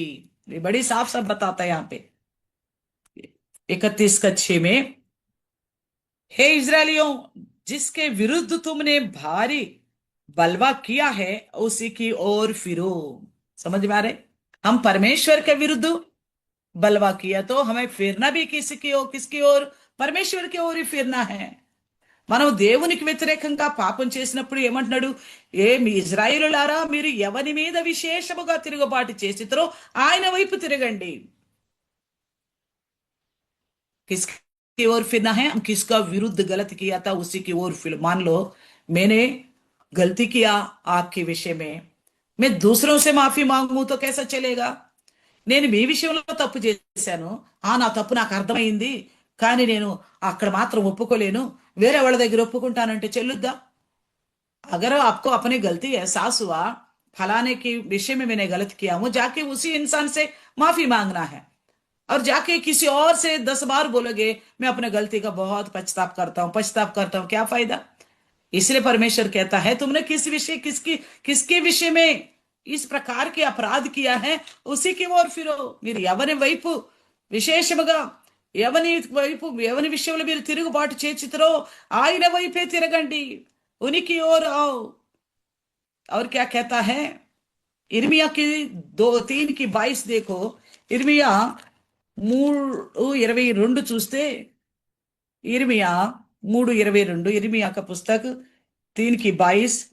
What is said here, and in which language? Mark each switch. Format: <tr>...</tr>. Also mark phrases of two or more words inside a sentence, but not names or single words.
<hi>बड़ी साफ साफ बताता है यहाँ पे 31:6 में, हे इज़राइलियों, जिसके विरुद्ध तुमने भारी बलवा किया है उसी की ओर फिरो। समझ में आ रहे? हम परमेश्वर के विरुद्ध बलवा किया तो हमें फिरना भी किसकी ओर, किसकी ओर? परमेश्वर की ओर ही फिरना है।</hi> <te>మనం దేవునికి వ్యతిరేకంగా పాపం చేసినప్పుడు ఏమంటున్నాడు? మీ ఇజ్రాయేలులారా, మీరు ఎవరి మీద విశేషముగా తిరుగుబాటు చేసిరో ఆయన వైపు తిరగండి।</te> <hi>किसकी ओर फिरना है? हम किसका विरुद्ध गलत किया था उसी की ओर फिर। मान लो मैंने गलती किया आपके विषय में, मैं दूसरों से माफी मांगू तो कैसा चलेगा?</hi> <te>నేను మీ విషయంలో తప్పు చేశాను, నా తప్పు నాకు అర్థమైంది, కానీ నేను అక్కడ మాత్రం ఒప్పుకోలేను, వేరే వాళ్ళ దగ్గర ఒప్పుకుంటానంటే చెల్లుద్దా?</te> <hi>अगर आपको अपनी गलती एहसास हुआ, फलाने की विषय में मैंने गलत किया हूं, जाके उसी इंसान से माफी मांगना है। और जाके किसी और से 10 बार बोलोगे मैं अपने गलती का बहुत पछताप करता हूं, पछताप करता हूं, क्या फायदा? इसलिए परमेश्वर कहता है तुमने किस विषय, किसके विषय में इस प्रकार के अपराध किया है उसी की ओर फिरो।</hi> <te>మీరు ఎవరి వైపు విశేషముగా, ఎవరి విషయంలో మీరు తిరుగుబాటు చేచితురో ఆయన వైపే తిరగండి,</te> <hi>उन्हीं की ओर आओ। और क्या कहता है? इर्मिया की 2:3-22 देखो। इर्मिया 3:22 చూస్తే, इर्मिया 3:22, इर्मिया का पुस्तक 3:22।</hi>